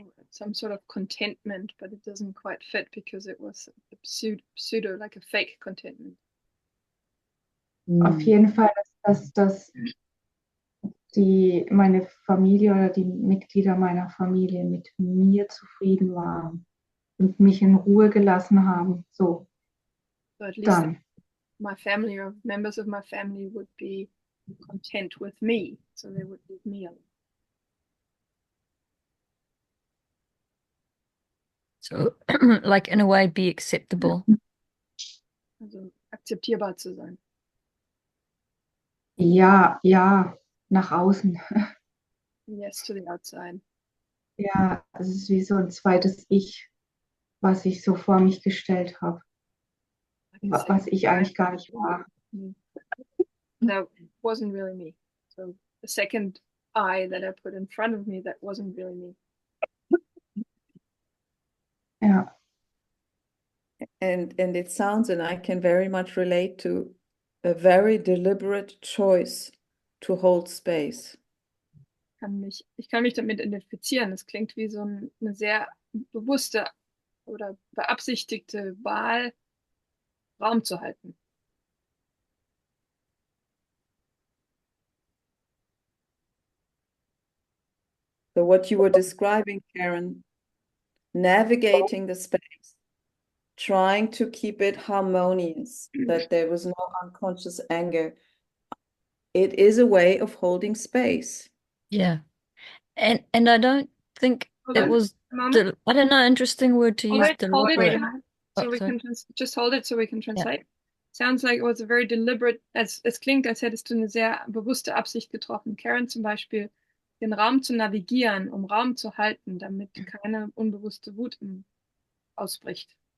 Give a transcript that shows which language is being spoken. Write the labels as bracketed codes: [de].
[en] Some sort of contentment, but it doesn't quite fit because it was a pseudo, like a fake contentment. [de] Auf jeden Fall, dass meine Familie oder die Mitglieder meiner Familie mit mir zufrieden waren und mich in Ruhe gelassen haben. [en] So at least [de] dann. [en] My family or members of my family would be content with me, so they would leave me alone. So, like in a way, be acceptable. [de] Also akzeptierbar zu sein. Ja, nach außen. [en] Yes to the outside. [de] Ja, es ist wie so ein zweites Ich, was ich so vor mich gestellt habe, was ich eigentlich gar nicht war. [en] That wasn't really me. So the second I that I put in front of me, that wasn't really me. [de] Ja. [en] And it sounds, and I can very much relate to, a very deliberate choice to hold space. [de] Ich kann mich damit identifizieren. Es klingt wie so eine sehr bewusste oder beabsichtigte Wahl, Raum zu halten. [en] So what you were describing, Karen, navigating the space, trying to keep it harmonious, that there was no unconscious anger. It is a way of holding space. Yeah. And I don't think it was, I don't know, interesting word to use, deliberate. So we can just hold it so we can translate. Sounds like it was a very deliberate, [de] es klingt, als hättest du eine sehr bewusste Absicht getroffen. Karen zum Beispiel, den Raum zu navigieren, um Raum zu halten, damit keine unbewusste Wut ausbricht.